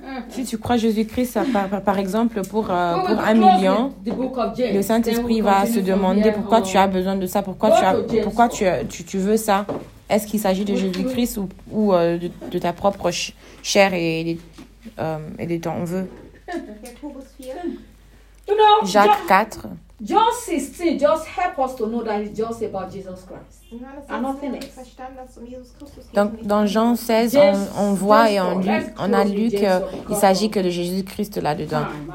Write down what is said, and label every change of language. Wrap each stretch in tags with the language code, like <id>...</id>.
<fr>Si tu crois Jésus-Christ, par exemple, pour un million, le Saint-Esprit va se demander pourquoi tu as besoin de ça, pourquoi tu veux ça. Est-ce qu'il s'agit de Jésus-Christ ou de ta propre chair et de ton vœu?</fr> <en>You know,</en> <fr>Jacques 4.</fr> <en>John 16 just help us to know that it's just about Jesus Christ and nothing else.</en> <fr>Donc dans Jean 16, on voit et on a lu qu'il s'agit que de Jésus Christ là dedans.</fr>